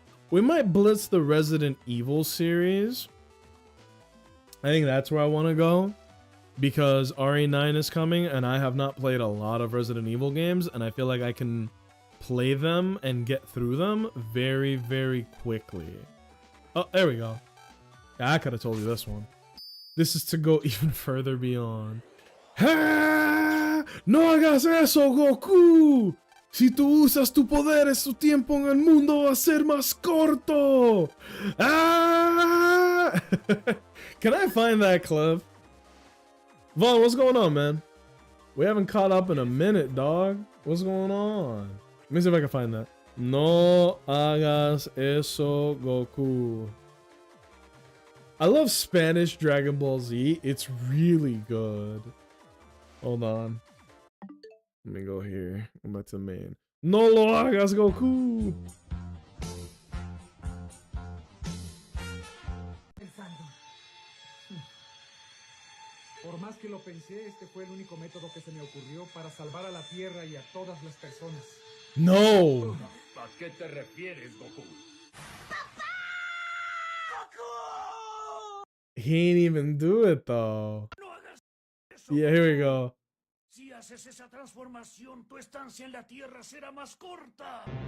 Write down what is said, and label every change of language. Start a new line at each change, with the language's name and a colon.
English: We might blitz the Resident Evil series. I think that's where I want to go, because RE9 is coming, and I have not played a lot of Resident Evil games, and I feel like I can play them and get through them very, very quickly. Oh, there we go. Yeah, I could have told you this one. This is to go even further beyond.
Spanish: ¡Ah! ¡No hagas eso, Goku! Si tú usas tu poderes, tu tiempo en el mundo va a ser más corto.
English: ¡Ah! Can I find that clip? Vaughn, what's going on, man? We haven't caught up in a minute, dog. What's going on? Let me see if I can find that. No hagas eso, Goku. I love Spanish Dragon Ball Z. It's really good. Hold on. Let me go here. I'm back to the main.
Spanish: No lo hagas, Goku. Por más que lo pensé, este fue el único método que se me ocurrió para salvar a la Tierra y a todas las personas. No. ¿A qué te refieres, Goku?
English: He ain't even do it though. Yeah, here we go.
Spanish: Si haces esa transformación, tu estancia en la Tierra será más corta.